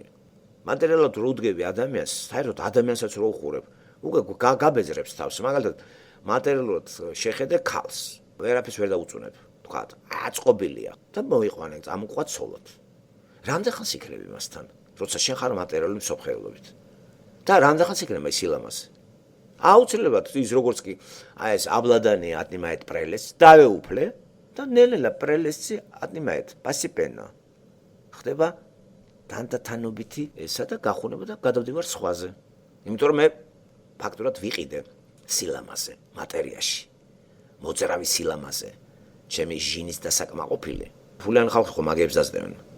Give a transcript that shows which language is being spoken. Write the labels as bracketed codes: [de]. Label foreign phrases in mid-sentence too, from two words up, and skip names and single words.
[ka] მატერიალურად რო უდგები ადამიანს, საერთოდ ადამიანსაც რო უხურებ, უკვე გაბეზრებს თავს, მაგალითად მატერიალურად შეხედე ქალს, ვერაფერს ვერ დაუწუნებ, თქვათ, აწყობილია და მოიყვანე, წამოყვა ცოლად. რამდენ ხანს იქნები მასთან, როცა შენ ხარ მატერიალური მსოფლმხედველობით? და რამდენ ხანს იქნება ის ილამაზი? აუცილებლად ის როგორც კი აი ეს [ru] обладание отнимает прелесть, [ka] დავეუფლე და ნელ-ნელა პრელესტი [ru] отнимает постепенно. [ka] ხდება თანდათანობითი ესა და გახუნება და გადავდივარ სხვაზე. იმიტომ რომ მე ფაქტურად ვიყიდე სილამაზე, მატერიაში. მოძრავი სილამაზე. ჩემი ჟინის დასაკმაყოფილი. ფულიან ხალხი ხო მაგებს დაძდევენ.